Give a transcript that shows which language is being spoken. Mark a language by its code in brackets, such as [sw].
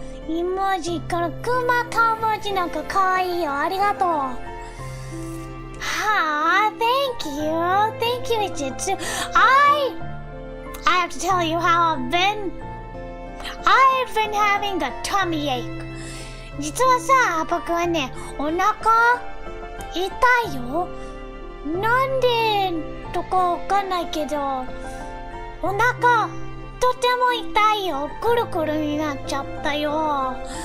[ja] イモジ、このクマ顔文字なんか可愛いよ。ありがとう。 [en] はあ、thank you. Thank you, Ijitsu. I have to tell you how I've been having a tummy ache. [ja] 実はさ、僕はね、お腹痛いよ。なんでとかわかんないけど、お腹とても痛いよ。くるくるになっちゃったよ。